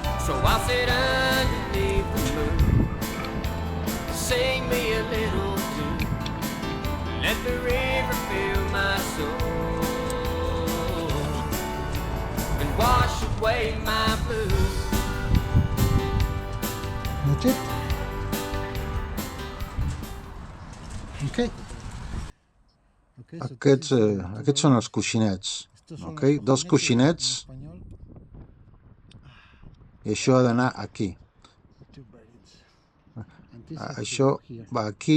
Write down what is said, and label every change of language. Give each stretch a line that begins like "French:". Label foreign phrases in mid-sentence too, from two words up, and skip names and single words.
English: So I'll sit underneath the moon, sing me a little tune, let the river fill my soul and wash away my blues. That's it. Okay.
Catalan: Aquests són els coixinets. Okay? Dos coixinets. I això ha d'anar aquí. Això va aquí.